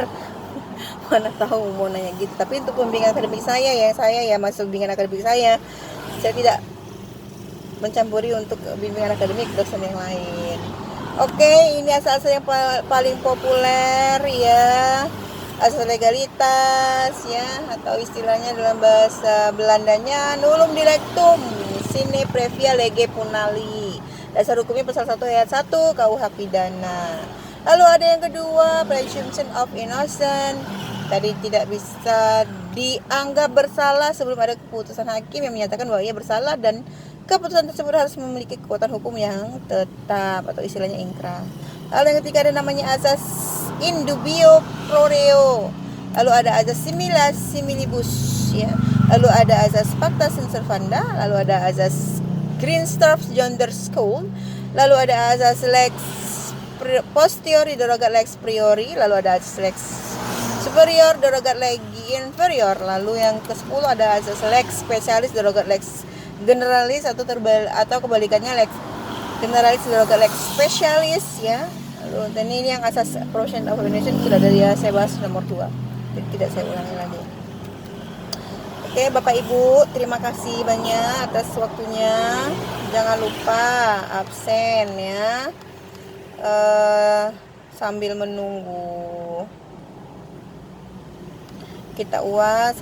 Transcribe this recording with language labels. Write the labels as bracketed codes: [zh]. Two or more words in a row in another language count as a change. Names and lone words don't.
[id] Mana tahu mau nanya gitu. Tapi untuk pembimbingan akademik saya ya masuk bimbingan akademik saya tidak mencampuri untuk bimbingan akademik dosen yang lain. Oke, ini asas yang paling populer ya, asas legalitas ya, atau istilahnya dalam bahasa Belandanya [la] nullum dilectum sine previa lege punali. [id] Dasar hukumnya pasal 1 ayat 1 KUH pidana. Lalu ada yang kedua, [en] presumption of innocence. [id] Tadi tidak bisa dianggap bersalah sebelum ada keputusan hakim yang menyatakan bahwa ia bersalah dan keputusan tersebut harus memiliki kekuatan hukum yang tetap atau istilahnya ingkrah. Lalu yang ketiga ada namanya asas [la] in dubio pro reo. [id] Lalu ada asas [la] similas similibus [id] ya. Lalu ada asas [la] pacta sunt servanda, [id] lalu ada asas Greenstorf's Yonder School, lalu ada asas [la] lex posteriori derogat lex priori, [id] lalu ada asas [la] lex superior derogat legi inferior, [id] lalu yang ke-10 ada asas [la] lex specialis derogat lex generalis [id] atau kebalikannya [la] lex generalis derogat lex specialis [id] ya. Lalu dan ini yang asas [en] presumption of innocence [id] sudah dari saya bahas nomor 2, jadi tidak saya ulangi lagi. Oke Bapak Ibu, terima kasih banyak atas waktunya. Jangan lupa absen ya, sambil menunggu kita UAS.